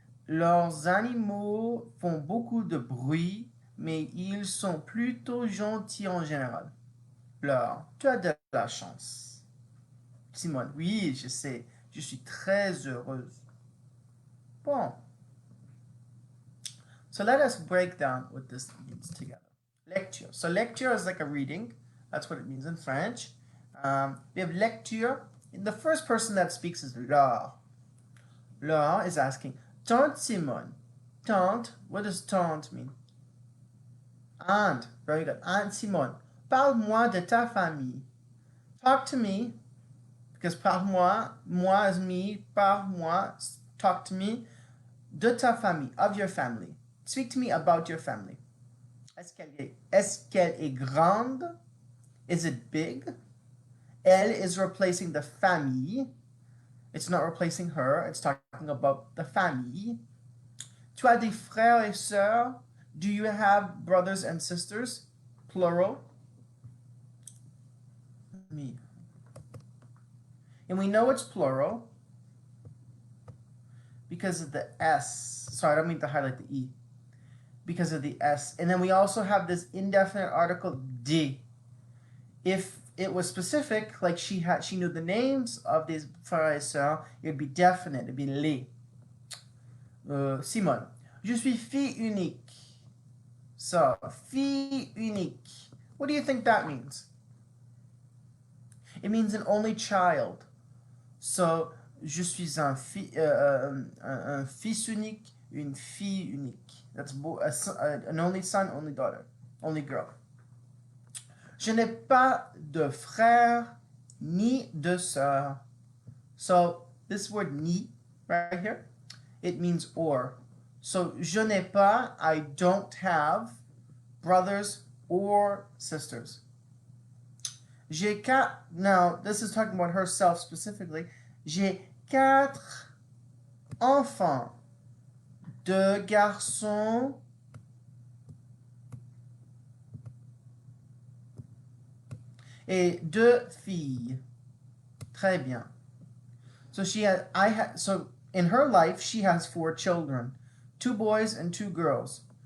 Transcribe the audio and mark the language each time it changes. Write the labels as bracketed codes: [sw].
[fr] Leurs animaux font beaucoup de bruit, mais ils sont plutôt gentils en général. Laure, tu as de la chance. Simone, oui, je sais, je suis très heureuse. Bon. [en] So let us break down what this means together. Lecture. So lecture is like a reading. That's what it means in French. We have lecture. And the first person that speaks is Laure. Laure is asking, Tante Simone. Tante, what does tante mean? Aunt. Very good. Aunt Simone. [fr] Parle-moi de ta famille. [en] Talk to me. Because parle-moi, moi is me, parle-moi, talk to me, [fr] de ta famille, [en] of your family. Speak to me about your family. [fr] Est-ce qu'elle est grande? [en] Is it big? Elle is replacing the famille. It's not replacing her, it's talking about the famille. [fr] Tu as des frères et sœurs? [en] Do you have brothers and sisters? Plural. Me. And we know it's plural because of the S. Sorry, I don't mean to highlight the E. Because of the S. And then we also have this indefinite article de. If it was specific, like she knew the names of these frères et sœurs, it would be definite, it would be les. Simone. [fr] Je suis fille unique. So, fille unique. [en] What do you think that means? It means an only child. [fr] So, je suis un fils unique, une fille unique. [en] That's an only son, only daughter, only girl. [fr] Je n'ai pas de frère ni de sœur. [en] So, this word ni right here, it means or. So, [fr] je n'ai pas, [en] I don't have brothers or sisters. [fr] J'ai quatre, [en] now this is talking about herself specifically. [fr] J'ai 4 enfants, 2 garçons et 2 filles. Très bien. [en] So so in her life she has 4 children, 2 boys and 2 girls.